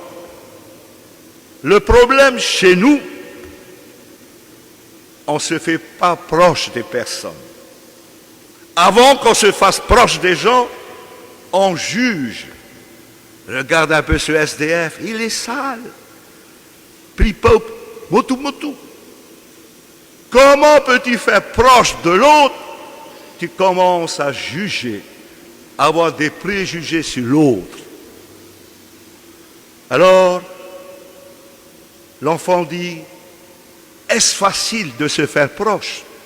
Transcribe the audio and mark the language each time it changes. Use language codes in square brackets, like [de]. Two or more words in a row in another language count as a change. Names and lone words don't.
[fr] Le problème chez nous, on ne se fait pas proche des personnes. Avant qu'on se fasse proche des gens, on juge. Regarde un peu ce SDF, il est sale. Plipop, motu motu. Comment peux-tu faire proche de l'autre? Tu commences à juger, à avoir des préjugés sur l'autre. Alors, l'enfant dit, est-ce facile de se faire proche?